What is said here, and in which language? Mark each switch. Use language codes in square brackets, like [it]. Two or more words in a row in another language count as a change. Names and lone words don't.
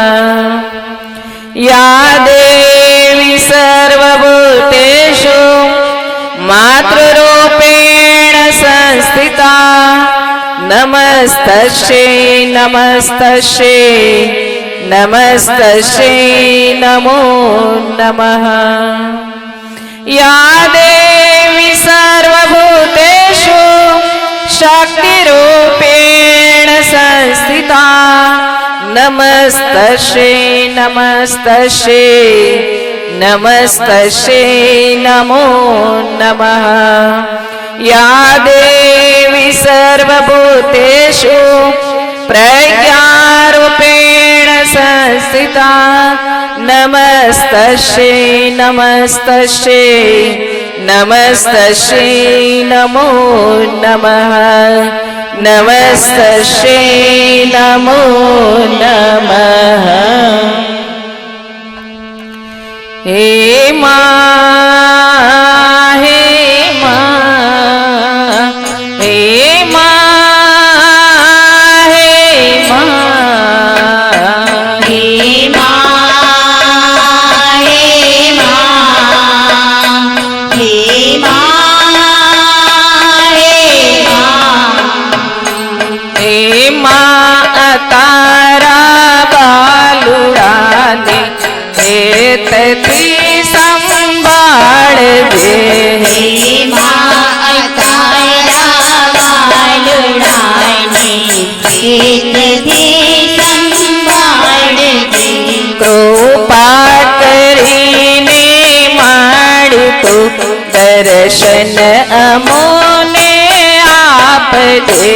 [sa] યા દેવી સર્વભૂતેષુ માતૃરૂપેણ સંસ્થિતા નમસ્તસ્યૈ નમસ્તસ્યૈ નમસ્તસ્યૈ નમો નમઃ. યા દેવી સર્વભૂતેષુ શક્તિરૂપેણ સંસ્થિતા નમસ્તસ્યૈ નમસ્તસ્યૈ नमस्तस्यै नमो नमः। या देवी सर्वभूतेषु प्रज्ञारूपेण संस्थिता नमस्तस्यै नमस्तस्यै नमस्तस्यै नमो नमः। नमस्तस्यै नमो नमः। [gu] હે મા હે મા હે મા હે મા હે મા હે મા હે મા હે મા તારા બાલુડાને હેતથી સંભાળજે। હે મા તારા બાલુડાને હેતથી સંભાળજે। કૃપા કરીને માડી તું દર્શન અમોને આપજે।